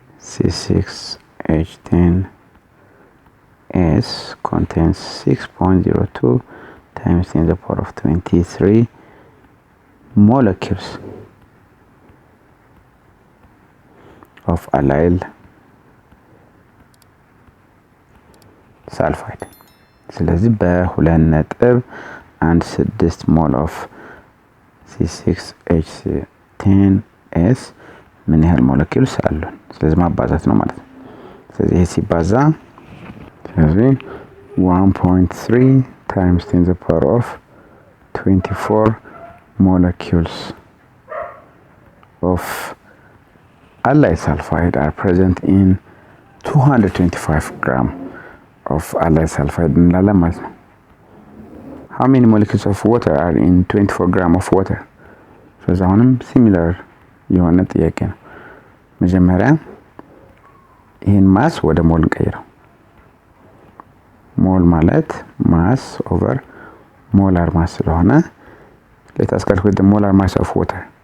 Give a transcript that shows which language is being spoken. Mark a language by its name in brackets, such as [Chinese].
[English] C6H10S contains 6.02 times 10 to the power of 23 molecules of allyl sulfide። [Amharic] ስለዚህ በ2.16 ሞል ኦፍ C6H10S ምን ያህል ሞለኪውልስ አሉን? ስለዚህ ማባዛት ነው ማለት ነው። ስለዚህ ይሄ ሲባዛ ስለዚህ [English] 1.3 times 10 to the power of 24 molecules of allyl sulfide are present in 225 gram of allyl sulfide [Amharic] እንላለን ማለት ነው። [English] How many molecules of water are in 24 gram of water? [Amharic] ስለዚህ አሁንም ሲሚላር የሆነ ጥያቄ ነው። መጀመሪያ ይሄን ማስ ወደ ሞል እንቀይረው። ሞል ማለት ማስ ኦቨር ሞላር ማስ ስለሆነ [English] let us calculate the molar mass of water.